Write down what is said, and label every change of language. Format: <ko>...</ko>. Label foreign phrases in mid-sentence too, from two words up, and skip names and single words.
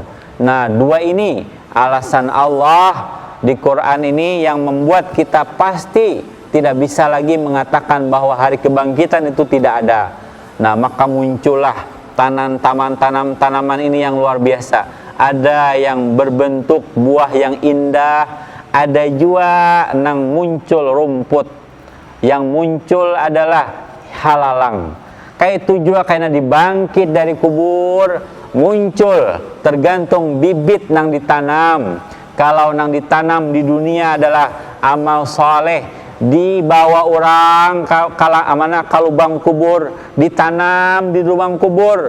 <id>Nah, dua ini alasan Allah di Quran ini yang membuat kita pasti tidak bisa lagi mengatakan bahwa hari kebangkitan itu tidak ada. Nah, maka muncullah tanaman ini yang luar biasa. Ada yang berbentuk buah yang indah, ada juga yang muncul rumput. Yang muncul adalah halalang.</id> <bjn>Kayak itu juga karena dibangkit dari kubur, muncul tergantung bibit nang ditanam. Kalau nang ditanam di dunia adalah amal soleh, dibawa orang ke lubang kubur, ditanam di lubang kubur.</bjn>